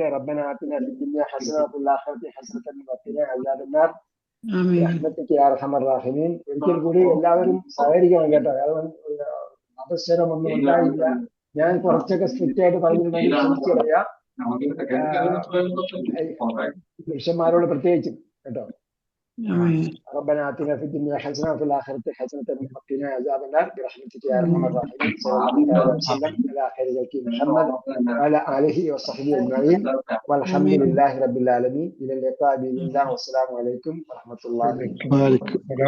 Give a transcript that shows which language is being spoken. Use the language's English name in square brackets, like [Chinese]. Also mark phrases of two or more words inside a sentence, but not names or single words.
[Arabic] ربنا آتنا في الدنيا حسنة وفي الآخرة حسنة وقنا عذاب النار برحمتك يا أرحم الراحمين. [Malayalam] ഒരിക്കൽ കൂടി എല്ലാവരും സഹകരിക്കണം കേട്ടോ. അവസരമൊന്നും ഉണ്ടായില്ല. ഞാൻ കുറച്ചൊക്കെ സ്ട്രിക്റ്റ് ആയിട്ട് പറഞ്ഞിട്ടുണ്ടെങ്കിൽ ക്ഷമിച്ചു പറയാം. പുരുഷന്മാരോട് പ്രത്യേകിച്ചും കേട്ടോ. [Arabic] ربنا آتنا في الدنيا حسنة وفي الآخرة حسنة وقنا عذاب النار برحمتك يا أرحم الراحمين. صلى الله عليه وسلم على خير خلق محمد وعلى آله وصحبه أجمعين والحمد لله رب العالمين. إلى اللقاء بإذن الله والسلام عليكم ورحمة الله وبركاته.